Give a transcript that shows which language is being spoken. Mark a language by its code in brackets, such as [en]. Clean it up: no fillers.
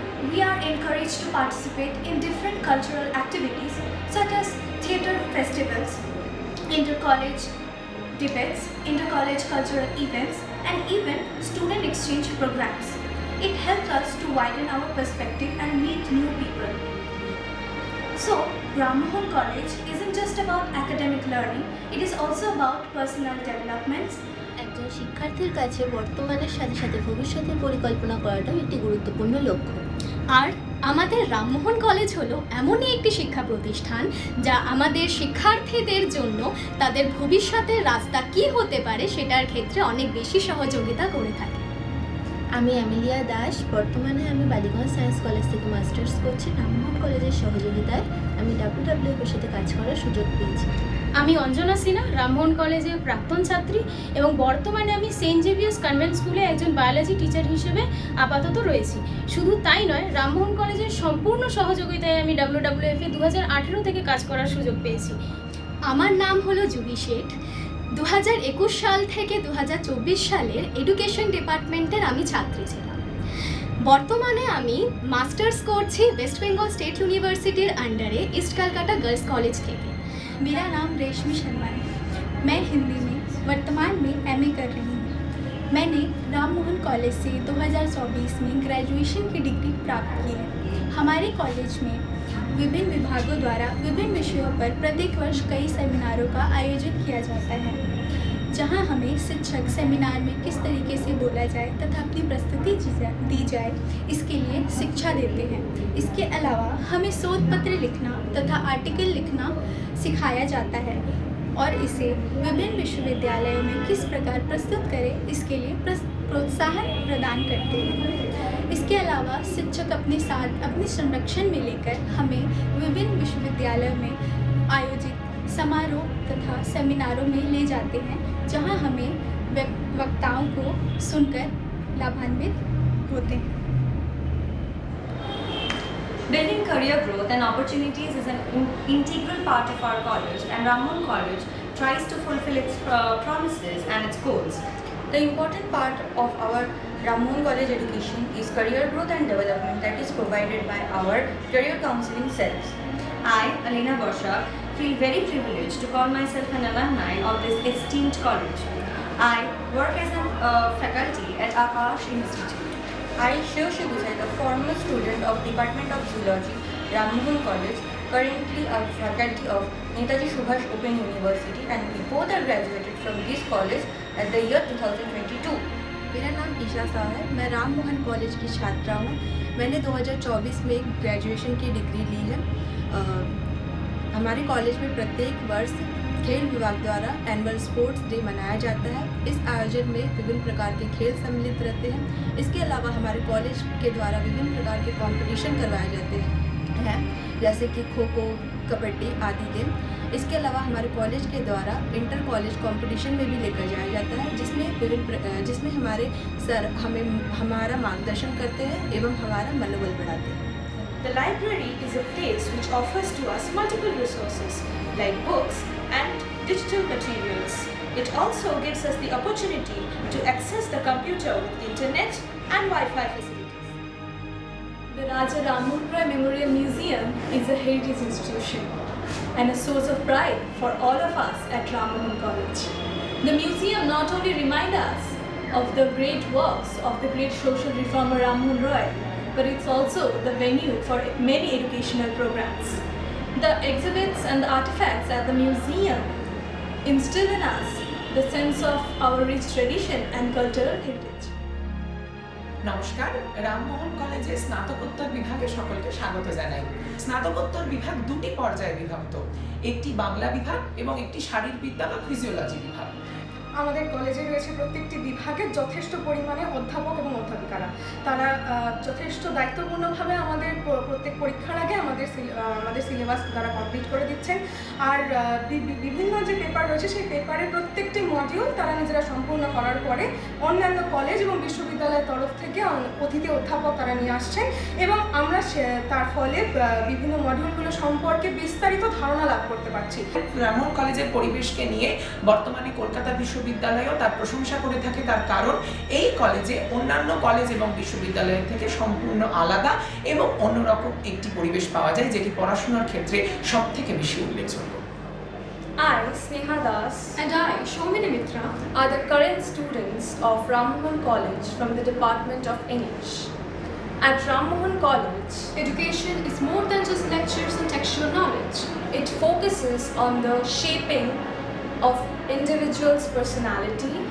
[en] We are encouraged to participate in different cultural activities such as theatre festivals, inter-college debates, inter-college cultural events and even student exchange programs. It helps us to widen our perspective and meet new people. So, Ram Mohan College isn't just about academic learning, it is also about personal developments. [bn] একজন শিক্ষার্থীর কাছে বর্তমানের সাথে সাথে ভবিষ্যতের পরিকল্পনা করাটাও একটি গুরুত্বপূর্ণ লক্ষ্য। আর আমাদের রামমোহন কলেজ হলো এমনই একটি শিক্ষা প্রতিষ্ঠান যা আমাদের শিক্ষার্থীদের জন্য তাদের ভবিষ্যতের রাস্তা কী হতে পারে সেটার ক্ষেত্রে অনেক বেশি সহযোগিতা করে থাকে। আমি অ্যামেলিয়া দাস, বর্তমানে আমি বালিগঞ্জ সায়েন্স কলেজ থেকে মাস্টার্স করছি। রামমোহন কলেজের সহযোগিতায় আমি WWF এর সাথে কাজ করার সুযোগ পেয়েছি। আমি অঞ্জনা সিনহা, রামমোহন কলেজের প্রাক্তন ছাত্রী এবং বর্তমানে আমি সেন্ট জেভিয়ার্স কনভেন্ট স্কুলে একজন বায়োলজি টিচার হিসেবে আপাতত রয়েছি। শুধু তাই নয়, রামমোহন কলেজের সম্পূর্ণ সহযোগিতায় আমি WWF এ 2018 থেকে কাজ করার সুযোগ পেয়েছি। আমার নাম হলো জুবি শেঠ। 2021 সাল থেকে 2024 সালের এডুকেশন ডিপার্টমেন্টের আমি ছাত্রী ছিলাম। বর্তমানে আমি মাস্টার্স করছি ওয়েস্ট বেঙ্গল স্টেট ইউনিভার্সিটির under east Calcutta girls college থেকে। [hi] मेरा नाम रेशमी शर्मा है। मैं हिंदी में वर्तमान में MA कर रही हूँ। मैंने राम मोहन कॉलेज से 2024 में ग्रेजुएशन की डिग्री प्राप्त की है। हमारे कॉलेज में विभिन्न विभागों द्वारा विभिन्न विषयों पर प्रत्येक वर्ष कई सेमिनारों का आयोजन किया जाता है, जहां हमें शिक्षक सेमिनार में किस तरीके से बोला जाए तथा अपनी प्रस्तुति दी जाए इसके लिए शिक्षा देते हैं। इसके अलावा हमें शोध पत्र लिखना तथा आर्टिकल लिखना सिखाया जाता है और इसे विभिन्न विश्वविद्यालयों में किस प्रकार प्रस्तुत करें इसके लिए प्रोत्साहन प्रदान करते हैं। इसके अलावा शिक्षक अपने साथ अपने संरक्षण में लेकर हमें विभिन्न विश्वविद्यालयों में आयोजित समारोह तथा सेमिनारों में ले जाते हैं, जहां हमें वक्ताओं को सुनकर लाभान्वित होते हैं। [en] Building career growth and opportunities is an integral part of our college, and Rammohun College tries to fulfill its promises and its goals. The important part of our Rammohun College education is career growth and development that is provided by our career counseling cells. I, Alina Bosha, feel very privileged to call myself an alumni of this esteemed college. I work as a faculty at Akash Institute. I, Shiv Guzai, a former student of Department of Zoology, Rammohun College, currently a faculty of Netaji Subhash Open University, and we both are graduated from this college at the year 2022. [hi] मेरा नाम ईशा शाह है। मैं Ram Mohan college की छात्रा हूँ। मैंने 2024 में graduation की डिग्री ली है। हमारे कॉलेज में प्रत्येक वर्ष खेल विभाग द्वारा एनुअल स्पोर्ट्स डे मनाया जाता है। इस आयोजन में विभिन्न प्रकार के खेल सम्मिलित रहते हैं। इसके अलावा हमारे कॉलेज के द्वारा विभिन्न प्रकार के कंपटीशन करवाए जाते हैं, जैसे कि खो खो, कबड्डी आदि गेम। इसके अलावा हमारे कॉलेज के द्वारा इंटर कॉलेज कंपटीशन में भी लेकर जाया जाता है, जिसमें हमारे सर हमारा मार्गदर्शन करते हैं एवं हमारा मनोबल बढ़ाते हैं। [en] The library is a place which offers to us multiple resources like books and digital materials. It also gives us the opportunity to access the computer with internet and Wi-Fi facilities. The Raja Rammohun Roy Memorial Museum is a heritage institution and a source of pride for all of us at Rammohun College. The museum not only reminds us of the great works of the great social reformer Rammohun Roy, but it's also the venue for many educational programs. The exhibits and the artifacts at the museum instill in us the sense of our rich tradition and cultural heritage. [bn] নমস্কার, রামমোহন কলেজে স্নাতকোত্তর বিভাগে সকলকে স্বাগত জানাই। স্নাতকোত্তর বিভাগ দুটি পর্যায়ে বিভক্ত, একটি বাংলা বিভাগ এবং একটি শারীরবিদ্যা বা ফিজিওলজি বিভাগ। আমাদের কলেজে রয়েছে প্রত্যেকটি বিভাগের যথেষ্ট পরিমাণে অধ্যাপক এবং অধ্যাপিকারা। তারা যথেষ্ট দায়িত্বপূর্ণভাবে আমাদের প্রত্যেক পরীক্ষার আগে আমাদের সিলেবাস তারা কমপ্লিট করে দিচ্ছেন। আর বিভিন্ন যে পেপার রয়েছে সেই পেপারের প্রত্যেকটি মডিউল তারা নিজেরা সম্পূর্ণ করার পরে অন্যান্য কলেজ এবং বিশ্ববিদ্যালয়ের তরফ থেকে অতিথি অধ্যাপক তারা নিয়ে আসছেন, এবং আমরা তার ফলে বিভিন্ন মডিউলগুলো সম্পর্কে বিস্তারিত ধারণা লাভ করতে পারছি। রামমোহন কলেজের পরিবেশকে নিয়ে বর্তমানে কলকাতা বিশ্ববিদ্যালয়ও তার প্রশংসা করে থাকে, তার কারণ এই কলেজে অন্যান্য কলেজ এবং বিশ্ববিদ্যালয়ের থেকে সম্পূর্ণ আলাদা এবং অন্যরকম একটি পরিবেশ পাওয়া যায়, যেটি পড়াশোনার ক্ষেত্রে সব থেকে বেশি উল্লেখযোগ্য। [en] I, Sneha Das, And I, Shomini Mitra, are the current students of Rammohun College from the Department of English. At Rammohun College, education is more than just lectures and textual knowledge. it focuses on the shaping of individuals' personality,